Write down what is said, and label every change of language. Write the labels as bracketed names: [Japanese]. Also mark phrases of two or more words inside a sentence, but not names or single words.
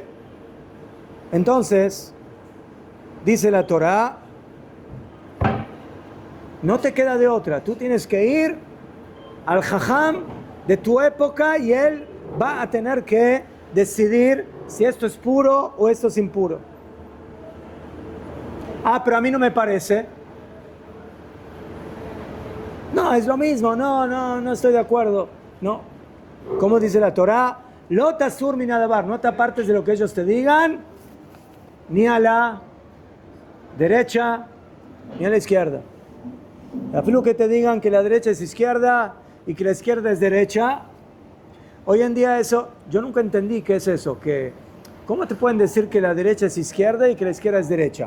[Spanish] Entonces, dice la Torá, no te queda de otra, tú tienes que ir al jajam de tu época y él va a tener que decidir si esto es puro o esto es impuro. Ah, pero a mí no me parece. No, es lo mismo, no estoy de acuerdo. No, como dice la Torá, [Hebrew] לא תסור מן הדבר, [Spanish] no te apartes de lo que ellos te digan, ni a la derecha ni a la izquierda. Afilo que te digan que la derecha es izquierda y que la izquierda es derecha. Hoy en día eso, yo nunca entendí qué es eso, que ¿cómo te pueden decir que la derecha es izquierda y que la izquierda es derecha?